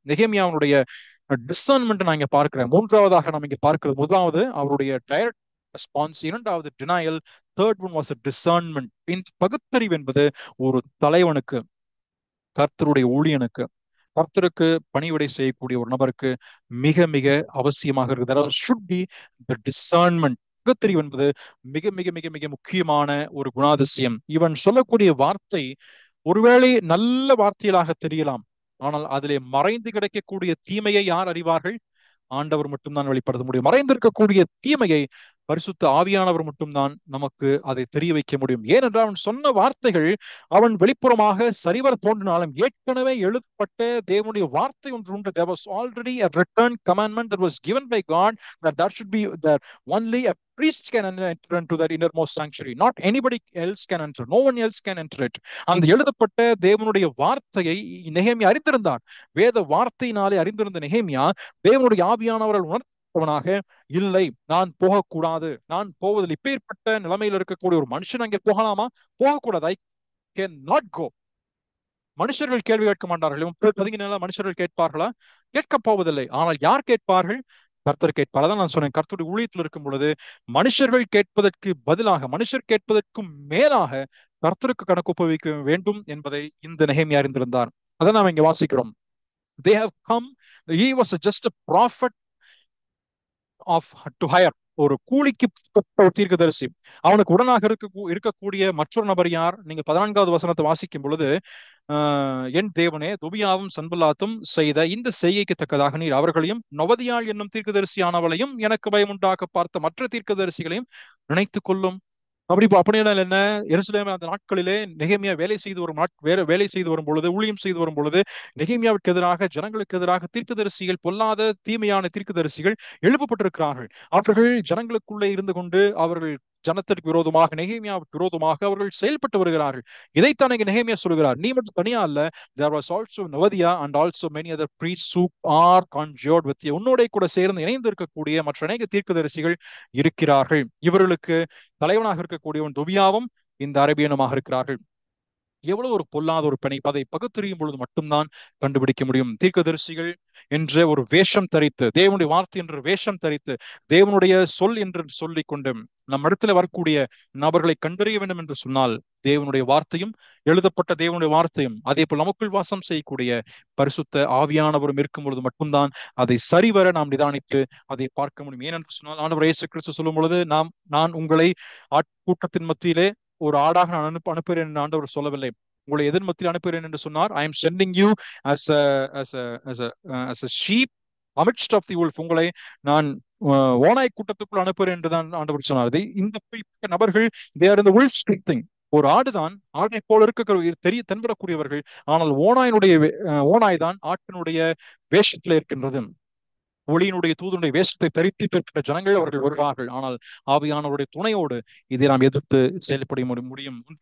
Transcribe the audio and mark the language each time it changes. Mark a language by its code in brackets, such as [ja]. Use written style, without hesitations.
[ta] நெகேமியாவுடைய discernment நான் இங்க பார்க்கிறேன். மூன்றாவதாக நாம் இங்க பார்க்கிறது, முதலாவது அவருடைய டைரக்ட் ரெஸ்பான்ஸ், இரண்டாவது denial, [en] Third one was discernment. [ta] இந்த பகுத்தறிவு என்பது ஒரு தலைவனுக்கு, கர்த்தருடைய ஊழியனுக்கு, கர்த்தருக்கு பணிவிடை செய்யக்கூடிய ஒரு நபருக்கு மிக மிக அவசியமாக இருக்குது. [en] அதாவது should be the discernment. [ta] பகுத்தறிவு என்பது மிக மிக மிக மிக முக்கியமான ஒரு குணாதிசயம். இவன் சொல்லக்கூடிய வார்த்தை ஒருவேளை நல்ல வார்த்தைகளாக தெரியலாம், ஆனால் அதிலே மறைந்து கிடைக்கக்கூடிய தீமையை யார் அறிவார்கள்? ஆண்டவர் மட்டும்தான் வெளிப்படுத்த முடியும். மறைந்திருக்கக்கூடிய தீமையை பரிசுத்த ஆவியானவர் மட்டும்தான் நமக்கு அதை தெரிய வைக்க முடியும். ஏனென்றால் அவன் சொன்ன வார்த்தைகள் அவன் வெளிப்புறமாக சரிவர தோன்றினாலும் ஏற்கனவே எழுதப்பட்ட தேவனுடைய வார்த்தை ஒன்று உண்டு. [en] There was already a written commandment that was given by God that should be that only a priest can enter into that innermost sanctuary. Not anybody else can enter. No one else can enter it. [ta] அந்த எழுதப்பட்ட தேவனுடைய வார்த்தையை நெகேமியா அறிந்திருந்தார். வேத வார்த்தையினாலே அறிந்திருந்த நெகேமியா தேவனுடைய ஆவியானவர்கள் உணர்த்தவனாக, இல்லை, நான் போகக்கூடாது, நான் போவதில் இப்பேற்பட்ட நிலைமையில் இருக்கக்கூடிய ஒரு மனுஷன் அங்கே போகலாமா? போகக்கூடாது. [en] I can not go. [ta] மனுஷர்கள் கேள்வி கேட்க மாட்டார்கள். பதுங்கினால மனுஷர்கள் கேட்பார்களா? கேட்க போவதில்லை. ஆனால் யார் கேட்பார்கள்? கர்த்தர் கேட்பார். அதான் நான் சொன்னேன், கர்த்தருடைய ஊழியத்தில் இருக்கும் பொழுது மனுஷர்கள் கேட்பதற்கு பதிலாக, மனுஷர் கேட்பதற்கும் மேலாக கர்த்தருக்கு கணக்கு ஒப்புவிக்க வேண்டும் என்பதை இந்த நெகேமியா அறிந்திருந்தார். அதை நாம் இங்க வாசிக்கிறோம். [en] They have come, he was just a prophet of to hire. [ta] ஒரு கூலிக்கு தீர்க்கதரிசி. அவனுக்கு உடனாக இருக்கக்கூடிய மற்றொரு நபர் யார்? நீங்க 14வது வசனத்தை வாசிக்கும் பொழுது, என் தேவனே, தொபியாவும் சன்பல்லாத்தும் செய்த இந்த செய்கைக்கு தக்கதாக நீர் அவர்களையும் நொவதியாள் என்னும் தீர்க்கதரிசியானவளையும் எனக்கு பயம் உண்டாக்க பார்த்த மற்ற தீர்க்கதரிசிகளையும் நினைத்துக் கொள்ளும். அப்படின்னா என்ன? எருசலேம் அந்த நாட்களிலே நெகேமியா வேலை செய்து வரும் பொழுது, ஊழியம் செய்து வரும் பொழுது, நெகேமியாவுக்கு எதிராக, ஜனங்களுக்கு எதிராக தீர்க்கதரிசிகள், பொல்லாத தீமையான தீர்க்கதரிசிகள் எழுப்பப்பட்டிருக்கிறார்கள். அவர்கள் ஜனங்களுக்குள்ளே இருந்து கொண்டு அவர்கள் ஜனத்திற்கு விரோதமாக, நெகேமியாவுக்கு விரோதமாக அவர்கள் செயல்பட்டு வருகிறார்கள். இதைத்தான் இங்க நெகேமியா சொல்கிறார். நீ மட்டும் தனியா இல்ல, [en] there was also Novadia and also many other priests who are conjured with you. [ta] உன்னோட கூட சேர்ந்து இணைந்து இருக்கக்கூடிய மற்ற அநேக தீர்க்கதரிசிகள் இருக்கிறார்கள். இவர்களுக்கு தலைவனாக இருக்கக்கூடியவன் தொபியாவும் இந்த அரேபியனுமாக இருக்கிறார்கள். எவ்வளவு ஒரு பொல்லாத ஒரு பிணைப்பு, அதை பகுத்தறியும் பொழுது மட்டும்தான் கண்டுபிடிக்க முடியும். தீர்க்கதரிசிகள் என்ற ஒரு வேஷம் தரித்து, தேவனுடைய வார்த்தை என்ற வேஷம் தரித்து, தேவனுடைய சொல் என்று சொல்லிக் கொண்டு நம் இடத்துல வரக்கூடிய நபர்களை கண்டறிய வேண்டும் என்று சொன்னால், தேவனுடைய வார்த்தையும், எழுதப்பட்ட தேவனுடைய வார்த்தையும், அதே போல் நமக்குள் வாசம் செய்யக்கூடிய பரிசுத்த ஆவியானவரும் இருக்கும் பொழுது மட்டும்தான் அதை சரிவர நாம் நிதானித்து அதை பார்க்க முடியும். ஏனென்று சொன்னால், ஆண்டவர் இயேசு கிறிஸ்து சொல்லும் பொழுது, நான் உங்களை ஆட்கூட்டத்தின் மத்தியிலே ஒரு ஆடாக நான் அனுப்புகிறேன் என்று ஆண்டவர் சொல்லவில்லை. உங்களை எதிர் மத்தியில் அனுப்புகிறேன் என்று சொன்னார். [en] I am sending you as a as a as a as a sheep amidst of the wolf. [ta] உங்களை நான் ஓநாய் கூட்டத்துக்குள் அனுப்புகிறேன் என்று தான் ஆண்டவர் சொன்னார். இந்த நபர்கள் [en] they are in the wolf thing. [ta] ஒரு ஆடுதான் ஆட்டை போல இருக்க தெரிய தென்படக்கூடியவர்கள். ஆனால் ஓநாய் தான் ஆட்டினுடைய வேஷத்தில் இருக்கின்றது. ஒளியினுடைய தூதனுடைய வேஷத்தை தரித்து இருக்கிற ஜனங்கள் அவர்கள் வருவார்கள். ஆனால் ஆவியானவருடைய துணையோடு இதை நாம் எதிர்த்து செயல்பட முடியும்.